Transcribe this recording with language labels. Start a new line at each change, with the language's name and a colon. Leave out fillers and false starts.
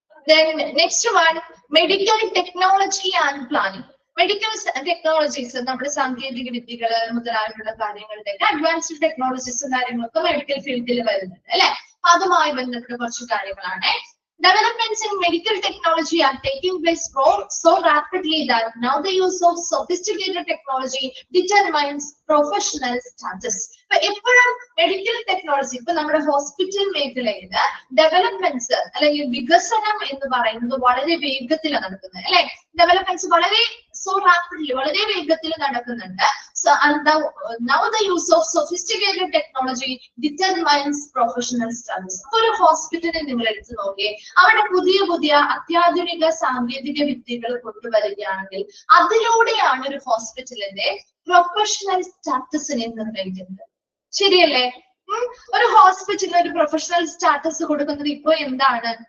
English: Then next one, medical technology and planning.
Malayalam: Medical technologies, നമ്മുടെ സാങ്കേതിക വിദ്യകൾ മുതലായിട്ടുള്ള കാര്യങ്ങളുടെ അഡ്വാൻസ്ഡ് ടെക്നോളജീസും കാര്യങ്ങളൊക്കെ മെഡിക്കൽ ഫീൽഡിൽ വരുന്നുണ്ട് അല്ലെ. അതുമായി ബന്ധപ്പെട്ട കുറച്ച് കാര്യങ്ങളാണ്.
English: Developments in medical technology are taking place so rapidly that now the use of sophisticated technology determines professional status.
Malayalam: എപ്പോഴും മെഡിക്കൽ ടെക്നോളജി, ഇപ്പൊ നമ്മുടെ ഹോസ്പിറ്റൽ മേഖലയിൽ ഡെവലപ്മെന്റ്സ് അല്ലെങ്കിൽ വികസനം എന്ന് പറയുന്നത് വളരെ വേഗത്തിൽ നടക്കുന്നത് അല്ലെ. ഡെവലപ്മെന്റ്സ് വളരെ
English: so rapidly,
Malayalam: വളരെ വേഗത്തിൽ നടക്കുന്നുണ്ട്.
English: So and now the use of sophisticated technology determines professional status.
Malayalam: ഒരു ഹോസ്പിറ്റലിൽ നിങ്ങൾ എടുത്തു നോക്കിയേ, അവിടെ പുതിയ പുതിയ അത്യാധുനിക സാങ്കേതിക വിദ്യകൾ കൊണ്ടുവരികയാണെങ്കിൽ അതിലൂടെയാണ് ഒരു ഹോസ്പിറ്റലിന്റെ പ്രൊഫഷണൽ സ്റ്റാറ്റസിനെ നിർണ്ണയിക്കുന്നത്. ശരിയല്ലേ? ഒരു ഹോസ്പിറ്റലിന് ഒരു പ്രൊഫഷണൽ സ്റ്റാറ്റസ് കൊടുക്കുന്നത് ഇപ്പൊ എന്താണ്?